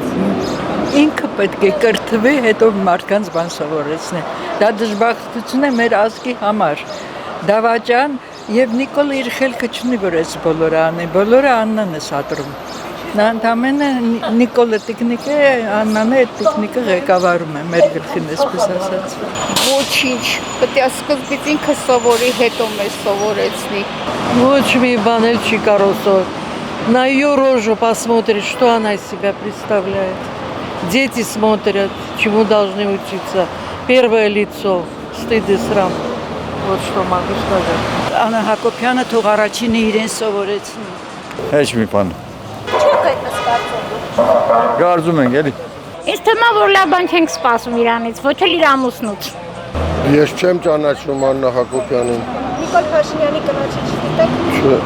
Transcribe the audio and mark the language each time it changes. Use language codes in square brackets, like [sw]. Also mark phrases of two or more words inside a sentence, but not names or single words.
[hy] Ինքը պետք է կրթվի, հետո մարդկանց բան սովորեցնի։ Դա դժբախտություն է մեր ազգի համար։ Դավաճան եւ Նիկոլը իր խելքը չունի, որ այս բոլորը անի, բոլորը Աննան է սադրում։ Նա ընդամենը Նիկոլը տեխնիկ է, Աննան է տեխնիկը ղեկավարում է մեր գլխին, այսպես ասած։ Ոչինչ, պետք է սկզբից ինքը սովորի, հետո մեզ соворեցնի։ Ոչ մի բան էլ չի կարող. [ru] На ее рожу посмотришь, что она из себя представляет. Дети смотрят, чему должны учиться. Первое лицо, стыд и срам. Вот что могу сказать. [hy] Աննա Հակոբյանը թող առաջինը իրեն սովորեցնի։ Heç մի բան։ Չեք այդպես կարծում։ Կարծում ենք էլի։ Ես թվում որ լավ բան չենք սպասում իրանից, ոչ էլ իր ամուսնուց։ Ես չեմ ճանաչում Աննա Հակոբյանին։ Նիկոլ Փաշինյանի կնոջը չգիտեք։